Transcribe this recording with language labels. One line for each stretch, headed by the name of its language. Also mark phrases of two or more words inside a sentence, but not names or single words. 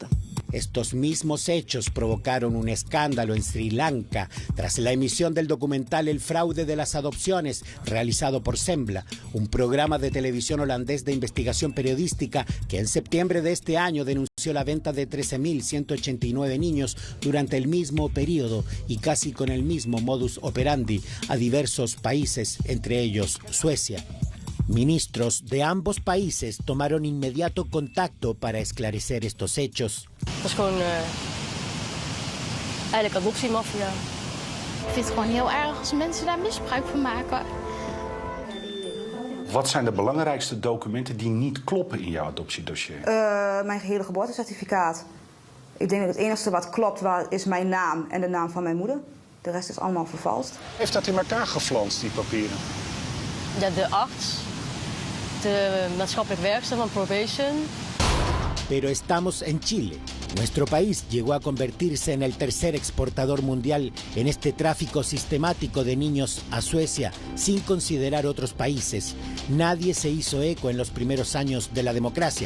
Spanish: Estos mismos hechos provocaron un escándalo en Sri Lanka tras la emisión del documental El fraude de las adopciones, realizado por Sembla, un programa de televisión holandés de investigación periodística que en septiembre de este año denunció la venta de 13.189 niños durante el mismo periodo y casi con el mismo
Latin: modus operandi
Spanish: a diversos países, entre ellos Suecia. Ministros de ambos países tomaron inmediato contacto para esclarecer estos hechos.
Dutch: Het is gewoon eigenlijk adoptiemafia. Ik vind het gewoon heel erg als mensen daar misbruik van maken. Wat zijn de belangrijkste documenten die niet kloppen in jouw adoptiedossier? Mijn gehele geboortecertificaat. Ik denk dat het enige wat klopt is mijn naam en de naam van mijn moeder. De rest is allemaal vervalst. Heeft dat in elkaar geflanst, die papieren? Ja, de arts, de maatschappelijk werkster van probation.
Spanish: Pero estamos en Chile. Nuestro país llegó a convertirse en el tercer exportador mundial en este tráfico sistemático de niños a Suecia, sin considerar otros países. Nadie se hizo eco en los primeros años de la democracia.